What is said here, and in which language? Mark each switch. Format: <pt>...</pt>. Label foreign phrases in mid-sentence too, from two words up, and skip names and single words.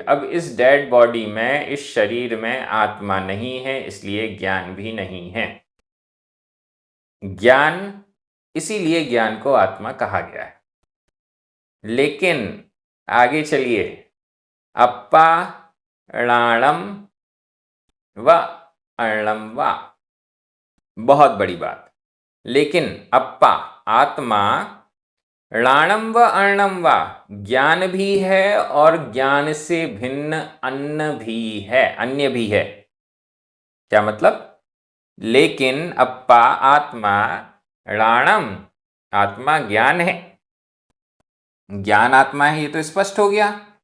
<hi>अब इस डेड बॉडी में, इस शरीर में आत्मा नहीं है, इसलिए ज्ञान भी नहीं है। ज्ञान, इसीलिए ज्ञान को आत्मा कहा गया है। लेकिन आगे चलिए,</hi> <pra>अप्पा णाणम व अर्णम व,</pra> <hi>बहुत बड़ी बात। लेकिन अप्पा आत्मा,</hi> <pra>णाणम व अर्णम व</pra> <hi>ज्ञान भी है और ज्ञान से भिन्न अन्न भी है, अन्य भी है। क्या मतलब? लेकिन अप्पा आत्मा, णाणम आत्मा ज्ञान है, ज्ञान आत्मा है, ये तो स्पष्ट हो गया।</hi>